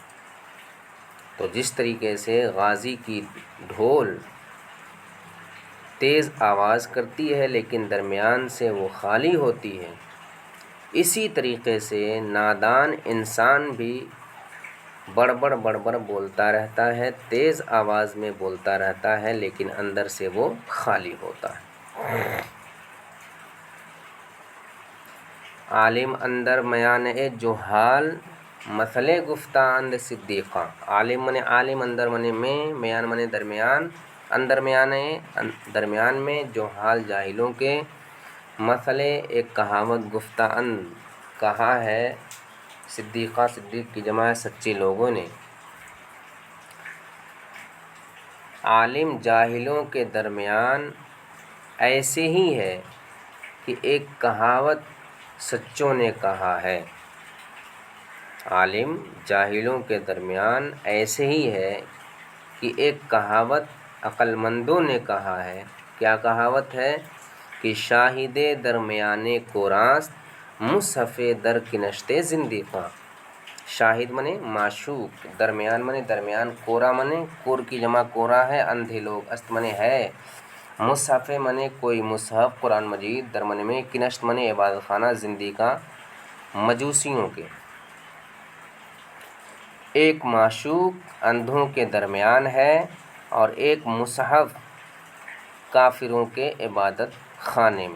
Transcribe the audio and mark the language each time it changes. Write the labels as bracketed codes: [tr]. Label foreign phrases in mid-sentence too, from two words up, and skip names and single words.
[ur] تو جس طریقے سے غازی کی ڈھول تیز آواز کرتی ہے لیکن درمیان سے وہ خالی ہوتی ہے، اسی طریقے سے نادان انسان بھی بڑبڑ بولتا رہتا ہے، تیز آواز میں بولتا رہتا ہے لیکن اندر سے وہ خالی ہوتا ہے۔ [fa] عالم اندر میان جہال مثل گفتہ اند صدیقاں۔ [ur] عالم منے عالم، اندر منے میں، میان منے درمیان، اندر درمیان میں، جہال جاہلوں کے، مثل ایک کہاوت، [fa] گفتہ اند [ur] کہا ہے، صدیقہ صدیق کی جمع ہے، سچے لوگوں نے۔ عالم جاہلوں کے درمیان ایسے ہی ہے کہ ایک کہاوت سچوں نے کہا ہے۔ عالم جاہلوں کے درمیان ایسے ہی ہے کہ ایک کہاوت عقل مندوں نے کہا ہے۔ کیا کہاوت ہے؟ کہ [fa] شاہد درمیان کوراست مصحف در کنشت زندیقاں۔ [ur] شاہد منے معشوق، درمیان منے درمیان، کورا منے کور کی جمع کورا ہے اندھے لوگ، است منے ہے، مصحف منے کوئی مصحف قرآن مجید، در منے میں کنشت منے عبادت خانہ، زندیقاں مجوسیوں کے۔ ایک معشوق اندھوں کے درمیان ہے اور ایک مصحف کافروں کے عبادت خانے میں۔